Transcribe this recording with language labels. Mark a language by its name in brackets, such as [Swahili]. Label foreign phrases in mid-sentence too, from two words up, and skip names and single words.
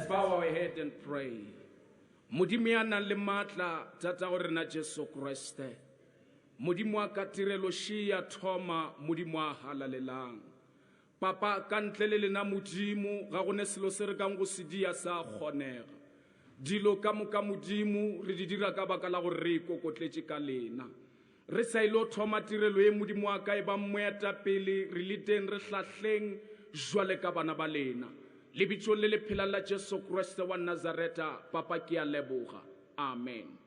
[English] bow our head and pray. [Northern Sotho] Modimo ya nang le matla tata o rena Jesu Kriste. Modimo wa ka tirelo shia thoma modimo wa halalelang. Papa ka ntle le lena modimo ga gone selo se re kang go se dia sa kgonega. Dilo ka moka modimo re di dira ka baka la go re ikokotletse ka lena. Re sa ilo thoma tirelo e modimo wa ka e ba moetapele re le teng re hlahleng jwale ka bana ba lena. Lebitso le le phela la Jesu Kriste wa Nazareta, Papa ke a leboga. Amen.